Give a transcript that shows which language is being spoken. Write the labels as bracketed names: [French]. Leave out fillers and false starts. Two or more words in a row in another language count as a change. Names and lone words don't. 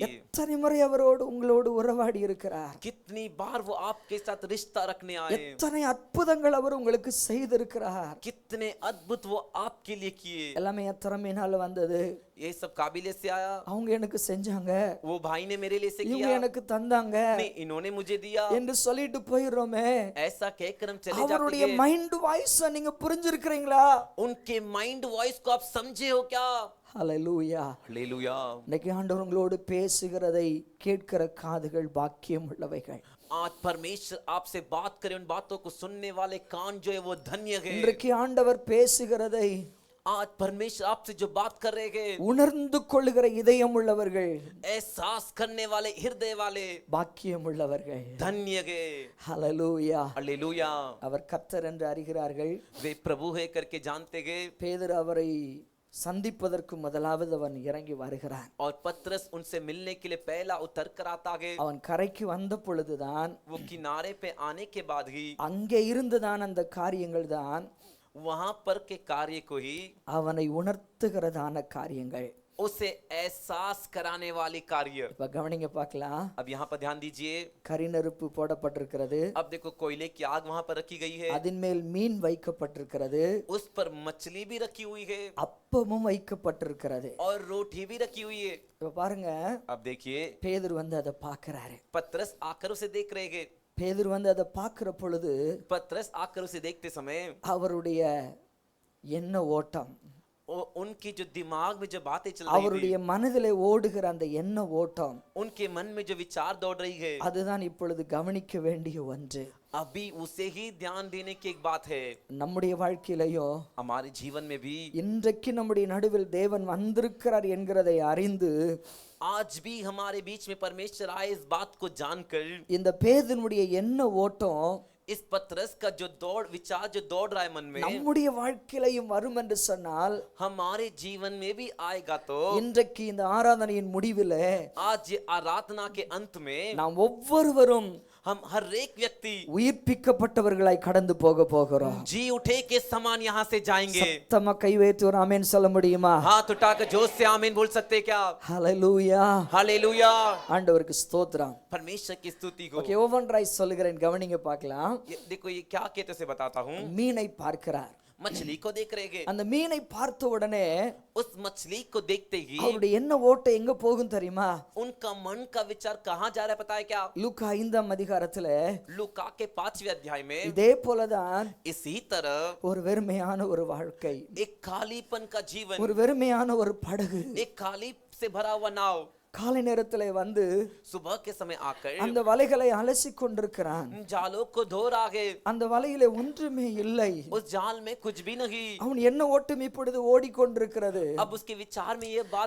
[Tamil] எத்தனை முறை உங்களோடு உறவாடி இருக்கிறார். [Hindi] कितनी बार वो आपके साथ रिश्ता रखने आए, [Tamil] எத்தனை அற்புதங்கள் அவர் உங்களுக்கு செய்திருக்கிறார். [Hindi] कितने अद्भुत वो आपके लिए किए। [Tamil] எல்லாமே திறமையினால வந்தது. [Hindi] ये सब काबिलियत से आया। [Tamil] அவங்க எனக்கு செஞ்சாங்க, [Hindi] वो भाई ने मेरे लिए से [Tamil] இவங்க [Hindi] किया, [Tamil] எனக்கு தந்தாங்க [Hindi] नहीं इन्होंने मुझे दिया, [Tamil] என்று சொல்லிட்டு போயிடுறோமே. [Hindi] ऐसा कहकर हम चले जाते [Tamil] அவருடைய [Hindi] हैं। [English] mind voice [Tamil] நீங்க புரிஞ்சிருக்கிறீங்களா? [Hindi] उनके [English] mind voice [Hindi] को आप समझे हो क्या? [Tamil] ஹல்லேலூயா. [Hindi] हालेलुया। [Tamil] இன்னைக்கு ஆண்டவர் உங்களோடு பேசுகிறதை கேட்கிற காதுகள் பாக்கியம் உள்ளவைகள். [Hindi] आज परमेश्वर आपसे बात करे, उन बातों को सुनने वाले कान जो है वो धन्य है। [Tamil] இன்றைக்கு ஆண்டவர் பேசுகிறதை [Hindi] आज परमेश्वर आपसे जो बात कर रहे हैं, [Tamil] உணர்ந்து கொள்ளுகிற இதயம் உள்ளவர்கள், [Hindi] एहसास करने वाले हृदय वाले [Tamil] பாக்கியம் உள்ளவர்கள். [Hindi] धन्य है। [Tamil] ஹல்லேலூயா. [Hindi] हालेलुया। [Tamil] அவர் கர்த்தர் என்று அறிகிறார்கள். [Hindi] वे प्रभु है करके जानते गए, [Tamil] பேதுரு அவரை சந்திப்பதற்கு முதலாவது அவன் இறங்கி வருகிறான். [Hindi] और पतरस उनसे मिलने के लिए पहला उतर कर आता है। [Tamil] அவன் கரைக்கு வந்த பொழுதுதான், [Hindi] वो किनारे पे आने के बाद ही [Tamil] அங்கே இருந்துதான் அந்த காரியங்கள் தான் [Hindi] वहां पर के कार्य को ही [Tamil] அவனை உணர்த்துகிறதான காரியங்கள், [Hindi] उसे एहसास कराने वाली कार्य। [Tamil] இப்ப கவனிங்க பார்க்கலாம். [Hindi] अब यहाँ पर ध्यान दीजिए। [Tamil] கரிநெருப்பு போடப்பட்டிருக்கிறது. [Hindi] अब देखो कोयले की आग वहां पर रखी गई है, [Tamil] அதன் மேல் மீன் வைக்கப்பட்டிருக்கிறது. [Hindi] उस पर मछली भी रखी हुई है, [Tamil] அப்பமும் வைக்கப்பட்டிருக்கிறது. [Hindi] और रोटी भी रखी हुई है। [Tamil] இப்ப பாருங்க, [Hindi] अब देखिए [Tamil] பேதுரு வந்து அதை பார்க்கிறாரு. [Hindi] पतरस आकर उसे देख रहे हैं। [Tamil] பேதுரு வந்து அதை பார்க்கிற பொழுது [Hindi] पतरस आकर उसे देखते समय [Tamil] அவருடைய எண்ண ஓட்டம், [Hindi] उनकी जो दिमाग में जो बातें चल रही [Tamil] அவருடைய மனதிலே ஓடுகிற அந்த எண்ண ஓட்டம், [Hindi] उनके मन में जो विचार दौड़ रही है, [Tamil] அதுதான் இப்பொழுது கவனிக்க வேண்டிய ஒன்று. [Hindi] अभी उसे ही ध्यान देने की एक बात है। [Tamil] நம்முடைய வாழ்க்கையிலையும் [Hindi] हमारे जीवन में भी [Tamil] இன்றைக்கு நம்முடைய நடுவில் தேவன் வந்திருக்கிறார் என்கிறதை அறிந்து, [Hindi] आज भी हमारे बीच में परमेश्वर आए इस बात को जानकर, [Tamil] இந்த பேதுனுடைய எண்ண ஓட்டம் [Hindi] इस पतरस का जो विचार जो दौड़ रहा है मन में, [Tamil] நம்முடைய வாழ்க்கையிலையும் வரும் என்று சொன்னால், [Hindi] हमारे जीवन में भी आएगा। तो [Tamil] இன்றைக்கு இந்த ஆராதனையின் முடிவிலே [Hindi] आज ये आराधना के अंत में [Tamil] நாம் ஒவ்வொருவரும் [Hindi] हम हर एक व्यक्ति [Tamil] உயிர்ப்பிக்கப்பட்டவர்களாய் கடந்து போகிறோம். [Hindi] जी उठे के समान यहाँ से जाएंगे। [Tamil] சத்தமா கை வைத்து ஒரு ஆமென் சொல்ல முடியுமா? [Hindi] हाथ उठाकर जोश से आमीन बोल सकते हैं क्या? [Tamil] ஹalleluya. [Hindi] हालेलुया। [Tamil] ஆண்டவருக்கு ஸ்தோத்திரம். [Hindi] परमेश्वर की स्तुति को। [Tamil] ஓகே, ஒவ்வொன்றாய் சொல்லுகிறேன், கவனிங்க பார்க்கலாம். [Hindi] देखो ये क्या कहते से बताता हूँ। [Tamil] மீனை பார்க்கிறார். [Hindi] मछली को देख रहे [Tamil] அந்த மீனை பார்த்த உடனே [Hindi] उस मछली को देखते ही [Tamil] அவருடைய என்ன ஓட்டை எங்க போகும் தெரியுமா? [Hindi] उनका मन का विचार कहाँ जा रहा है पता है क्या? [Tamil] லூக்கா 5ஆம் அதிகாரத்துல [Hindi] लूका के 5वें अध्याय में [Tamil] இதே போலதான் [Hindi] इसी तरह [Tamil] ஒரு வெறுமையான ஒரு வாழ்க்கை, [Hindi] एक खालीपन का जीवन, [Tamil] ஒரு வெறுமையான ஒரு படகு [Hindi] एक खाली से भरा हुआ नाव [Tamil] காலை நேரத்துல வந்து [Hindi] सुबह के समय आकर [Tamil] அந்த வலைகளை அலசி கொண்டிருக்கிறான். [Hindi] जालों को धो रहा है। [Tamil] அந்த வலையில ஒன்றுமே இல்லை. [Hindi] उस जाल में कुछ भी नहीं। [Tamil] அவன் என்ன ஓட்டம் இப்பொழுது ஓடிக்கொண்டிருக்கிறது. [Hindi] अब उसके विचार में ये बात